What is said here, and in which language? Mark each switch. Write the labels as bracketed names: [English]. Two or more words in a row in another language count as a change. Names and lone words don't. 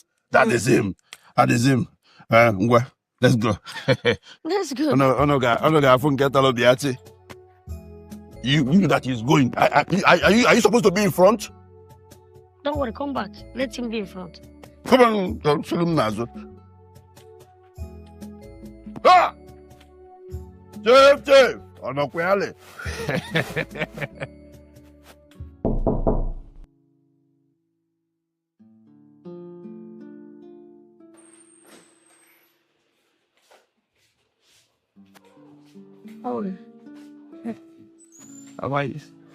[English] That is him. Well, let's go. Let's go. You knew that he's going. Are you supposed to be in front? Don't worry, come back. Let him be in front. Come on, show him Nazo. Ah! Chef! Onokwale. Oh. How are you?